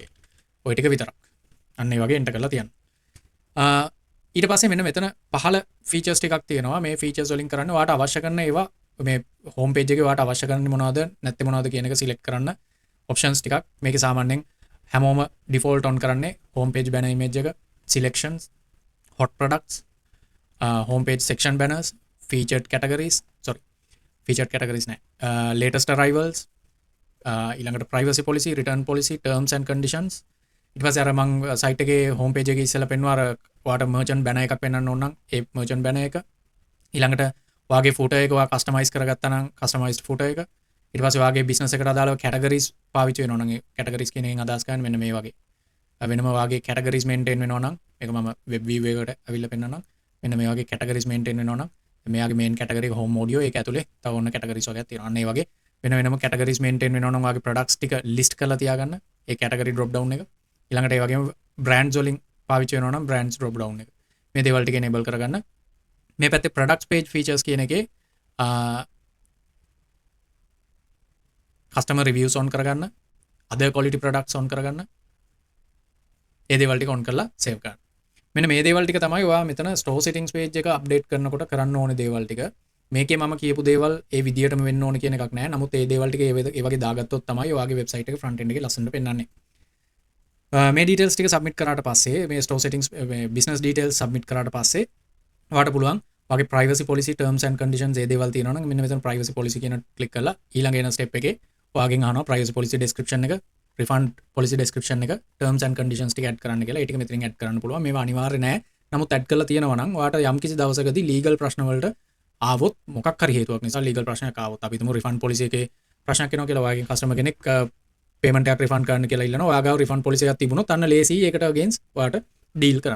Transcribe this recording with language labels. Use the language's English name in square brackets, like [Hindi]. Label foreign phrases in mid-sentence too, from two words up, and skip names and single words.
[Sinhala] ඔය ටික විතරක්. අන්න ඒ වගේ enter කරලා තියන්න. ඊට පස්සේ මෙන්න මෙතන පහළ features ටිකක් තියෙනවා. මේ features වලින් කරන්නේ ඔයාට අවශ්‍ය කරන ඒවා මේ [English] home page [Sinhala] එකේ ඔයාට අවශ්‍ය කරන්නේ මොනවද නැත්නම් මොනවද කියන එක select කරන්න options ටිකක්. මේකේ සාමාන්‍යයෙන් හැමෝම [English] default on [Sinhala] කරන්නේ [English] home page banner image [Sinhala] එක, සිලෙක්ෂන්ස්, [English] hot products, home page section banners, featured categories, featured categories නෑ, latest arrivals, ඊළඟට privacy policy, return policy, terms and conditions. [Sinhala] ඊට පස්සේ අර මං site එකේ [English] home page [Sinhala] එකේ ඉස්සෙල්ලා පෙන්නුවා අර ඔයාට [English] merchant banner [Sinhala] එකක් පෙන්වන්න ඕන නම් ඒ [English] merchant banner [Sinhala] එක. ඊළඟට ඔයාගේ footer එක ඔයා customize කරගත්තා නම් [English] customized footer [Sinhala] එක. ඊට පස්සේ ඔයාගේ business එකට අදාළව categories පාවිච්චි වෙනවා නම් ඒ categories කියන එකෙන් අදහස් කරන්නේ මෙන්න මේ වගේ. වෙනම ඔයාගේ categories maintain වෙනවා නම් මේක මම [English] web view [Sinhala] එකකට අවිල්ලා පෙන්නන්නම්. මෙන්න මේ වගේ categories maintain වෙනවා නම් මෙයාගේ [English] main category [Sinhala] එක [English] home audio [Sinhala] ඒක ඇතුලේ තව ඔන්න categories වගේක් තියෙනවා. අන්න ඒ වගේ වෙනම categories maintain වෙනවා නම් ඔයාගේ products ටික list කරලා තියාගන්න. ඒ category [English] drop down [Sinhala] එක. ඊළඟට ඒ වගේම brands වලින් පාවිච්චි වෙනවා නම් [English] brands drop down [Sinhala] එක. මේ දේවල් ටික enable කරගන්න. මේ පැත්තේ [English] products page features [Sinhala] කියන එකේ [English] customer reviews on [Sinhala] කරගන්න, [English] other quality products on [Sinhala] කරගන්න. ඒ දේවල් ටික on කරලා save කරන්න. මෙන්න මේ දේවල් ටික තමයි ඔයා මෙතන [English] store settings page [Sinhala] එක update කරනකොට කරන්න ඕනේ දේවල් ටික. මේකේ මම කියපු දේවල් ඒ විදියටම වෙන්න ඕනේ කියන එකක් නැහැ. නමුත් ඒ දේවල් ටික ඒ වගේ දාගත්තොත් තමයි ඔයාගේ website එක [English] front end [Sinhala] එකේ ලස්සනට පෙන්වන්නේ. මේ details ටික submit කරාට පස්සේ මේ [English] store settings business details submit [Sinhala] කරාට පස්සේ ඔයාට පුළුවන් ඔයාගේ [English] privacy policy terms and conditions [Sinhala] ඒ දේවල් තියෙනවා නම් මෙන්න මෙතන [English] privacy policy [Sinhala] කියන click කරලා ඊළඟ එන step එකේ ඔයාගෙන් අහනවා [English] privacy policy description [Sinhala] එක, [English] refund policy description [Sinhala] එක, [English] terms and conditions [Sinhala] ටික add කරන්න කියලා. ඒ ටික මෙතනින් add කරන්න පුළුවන්. මේවා අනිවාර්ය නෑ. නමුත් add කරලා තියෙනවා නම් ඔයාට යම්කිසි දවසකදී legal ප්‍රශ්න වලට ආවොත් මොකක් හරි හේතුවක් නිසා legal ප්‍රශ්නයක් ආවොත් අපි හිතමු [English] refund policy [Sinhala] එකේ ප්‍රශ්නයක් එනවා කියලා ඔයාගෙන් customer කෙනෙක් payment එකක් refund කරන්න කියලා ඉල්ලනවා. ඔයා ගාව [English] refund policy [Sinhala] එකක් තිබුණොත් අන්න ලේසි ඒකට against ඔයාට deal කරන්න.